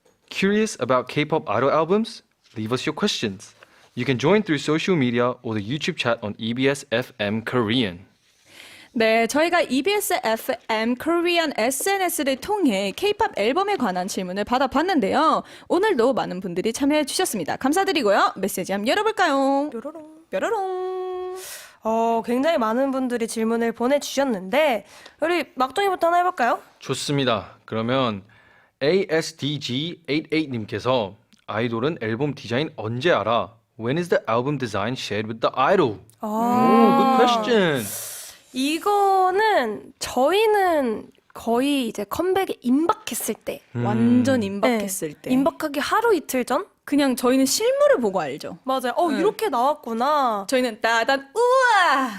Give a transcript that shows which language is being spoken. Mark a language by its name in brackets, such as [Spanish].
[English] Curious about K-pop idol albums? Leave us your questions. You can join through social media or the YouTube chat on EBS FM Korean. [Korean] 네, 저희가 EBS FM Korean SNS를 통해 K-pop 앨범에 관한 질문을 받아봤는데요. 오늘도 많은 분들이 참여해 주셨습니다. 감사드리고요. 메시지 한번 열어볼까요? 뾰로롱. 뾰로롱. 굉장히 많은 분들이 질문을 보내주셨는데 우리 막둥이부터 하나 해볼까요? 좋습니다. 그러면 ASDG88님께서 아이돌은 앨범 디자인 언제 알아? [English] When is the album design shared with the idol? Good question. [Korean] 이거는 저희는 거의 이제 컴백에 임박했을 때 완전 임박했을 때. 임박하기 하루 이틀 전? 그냥 저희는 실물을 보고 알죠. 맞아요. 이렇게 나왔구나. 저희는 따단 우와.